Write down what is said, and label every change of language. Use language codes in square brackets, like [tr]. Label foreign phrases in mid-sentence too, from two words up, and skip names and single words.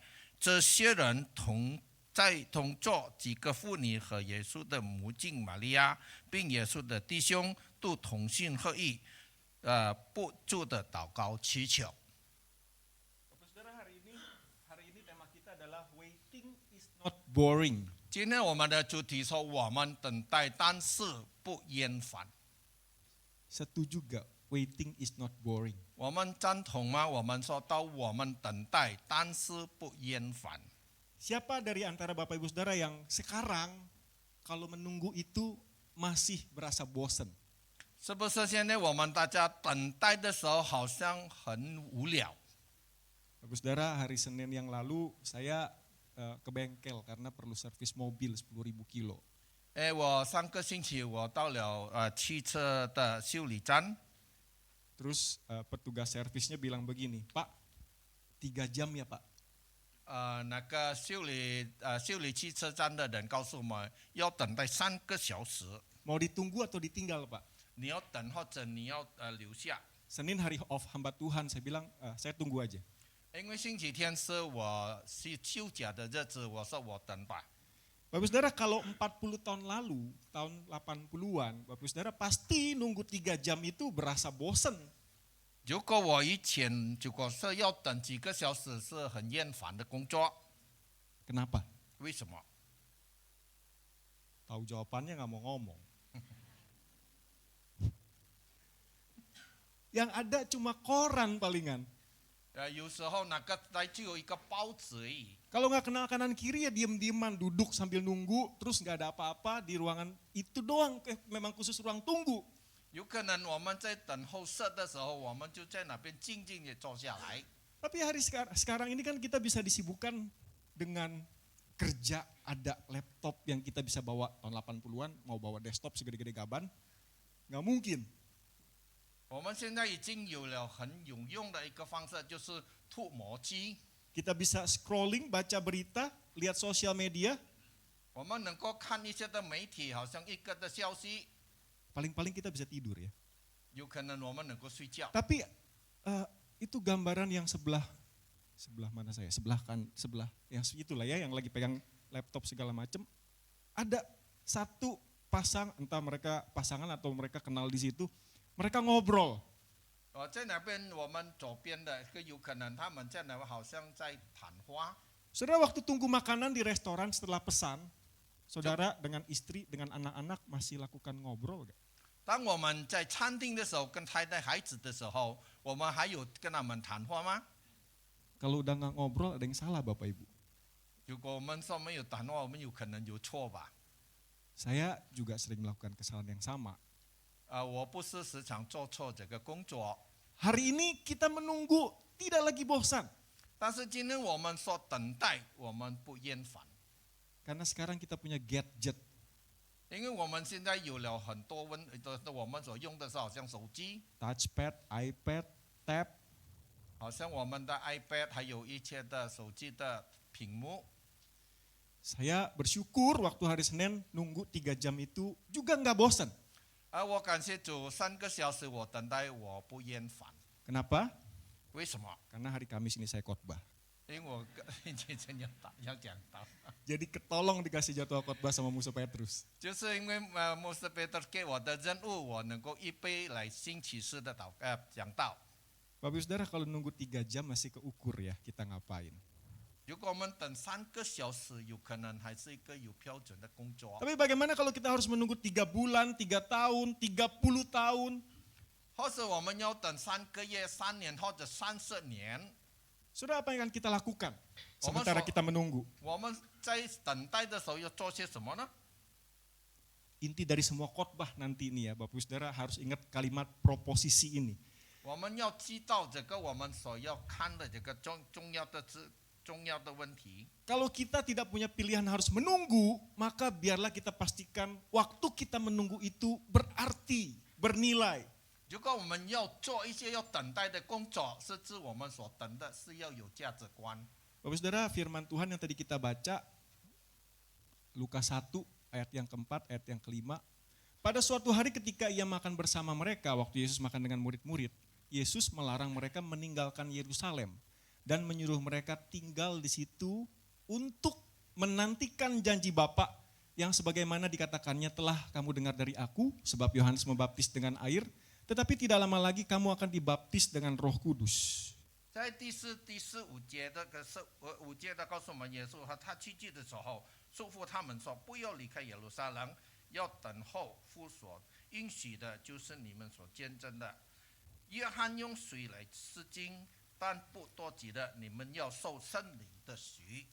[zh] 这些人同坐几个妇女和耶稣的母亲玛利亚，并耶稣的弟兄都同心合意，不住的祷告祈求。 [id] Saudara, hari ini tema kita adalah [en] waiting is not boring. [zh] 今天我们的主题说，我们等待，但是不厌烦。 [id] Setuju gak? [en] Waiting is not boring. [zh] 我们赞同吗？我们说到我们等待，但是不厌烦。 [id] Siapa dari antara Bapak Ibu Saudara yang sekarang kalau menunggu itu masih berasa bosen? [zh] 是不是现在我们大家等待的时候好像很无聊？ [id] Bapak Saudara, hari Senin yang lalu saya ke bengkel karena perlu servis mobil 10.000 kilo. [zh] 我上个星期我到了汽车的修理站， [id] Terus petugas servisnya bilang begini, Pak, 3 jam ya Pak. [zh] 那个修理汽车站的人告诉我们要等待3个小时， [id] Mau ditunggu atau ditinggal Pak? [zh] 你要等或者你要留下。 [id] Senin hari off hamba Tuhan, saya bilang saya tunggu aja. [zh] 因为星期天是我休假的日子，我说我等吧。 [id] Bapak Saudara, kalau 40 tahun lalu, tahun 80-an, Bapak Saudara pasti nunggu 3 jam itu berasa bosen. [zh] 如果我以前如果是要等几个小时，是很厌烦的工作。 [id] Kenapa? [zh] 为什么？ [id] Tahu jawabannya nggak mau ngomong. Yang ada cuma koran palingan. [zh] 有时候那个台只有一个报纸而已。 [id] Kalau nggak kenal kanan kiri ya diem-dieman duduk sambil nunggu, terus nggak ada apa-apa di ruangan itu doang, memang khusus ruang tunggu. [zh] 有可能我们在等候室的时候，我们就在那边静静地坐下来。 [id] Tapi hari sekarang ini kan kita bisa disibukkan dengan kerja, ada laptop yang kita bisa bawa tahun 80-an, mau bawa desktop segede-gede gaban, nggak mungkin. [zh] 我们现在已经有了很有用的一个方式，就是涂抹机。 [id] Kita bisa scrolling, baca berita, lihat sosial media, [zh] 我们能够看一些的媒体，好像一个的消息， [id] paling-paling kita bisa tidur ya. [zh] 有可能我们能够睡觉。 [id] Tapi itu gambaran yang sebelah mana saya? Sebelah yang itulah ya, yang lagi pegang laptop segala macam. Ada satu pasang, entah mereka pasangan atau mereka kenal di situ, mereka ngobrol. [zh] 在那边我们左边的，有可能他们在那好像在谈话。 [id] Saudara waktu tunggu makanan di restoran setelah pesan, saudara dengan istri, dengan anak-anak masih lakukan ngobrol gak? [zh] 当我们在餐厅的时候，跟太太、孩子的时候，我们还有跟他们谈话吗？ [id] Kalau udah nggak ngobrol ada yang salah Bapak Ibu. [zh] 如果我们说没有谈话，我们有可能有错吧？ [id] Saya juga sering melakukan kesalahan yang sama. [zh] 我不是时常做错这个工作， [id] Hari ini kita menunggu tidak lagi bosan. [zh] 但是今天我们说等待，我们不厌烦， [id] Karena sekarang kita punya gadget. [zh] 因为我们现在有了很多我们所用的是好像手机， [id] Touchpad, iPad, tab. [zh] 好像我们的 iPad， 还有一些的手机的屏幕。 [id] Saya bersyukur waktu hari Senin nunggu 3 jam itu juga nggak bosan. [zh] 我感谢主，3个小时我等待，我不厌烦。 [id] Kenapa? [zh] 为什么？ [id] Karena hari Kamis ini saya khotbah. [zh] 因为我今天要讲到， [id] Jadi ketolong dikasih jadwal khotbah sama Musa Petrus. [zh] 就是因为牧师彼得给我的任务，我能够预备来星期四的讲道。 [id] Bapak Ibu Saudara kalau nunggu 3 jam masih keukur ya kita ngapain. [zh] 如果我们等3个小时，有可能还是一个有标准的工作。 [id] Tapi bagaimana kalau kita harus menunggu 3 bulan, 3 tahun, 30 tahun? [zh] 或者我们要等3个月、3年或者30年， [id] Saudara apa yang akan kita lakukan sementara kita menunggu? [zh] 我们在等待的时候要做些什么呢？ [id] Inti dari semua khotbah nanti ini ya Bapak Ibu Saudara harus ingat kalimat proposisi ini. [zh] 我们要知道这个我们所要看的这个重要的问题。 [id] Kalau kita tidak punya pilihan harus menunggu, maka biarlah kita pastikan waktu kita menunggu itu berarti, bernilai. [zh] 如果我们要做一些要等待的工作，是指我们所等的是要有价值观。 [id] Bapak Saudara, firman Tuhan yang tadi kita baca, Lukas 1 ayat yang keempat, ayat yang kelima. Pada suatu hari ketika ia makan bersama mereka, waktu Yesus makan dengan murid-murid, Yesus melarang mereka meninggalkan Yerusalem dan menyuruh mereka tinggal di situ untuk menantikan janji Bapa yang sebagaimana dikatakannya telah kamu dengar dari aku, sebab Yohanes membaptis dengan air, tetapi tidak lama lagi kamu akan dibaptis dengan Roh Kudus. [zh] 在第4、第15节的5节的告诉我们，耶稣和他去世的时候，嘱咐他们说：不要离开耶路撒冷，要等候父所应许的，就是你们所见证的。约翰用水来施浸，但不多急的，你们要受圣灵的许。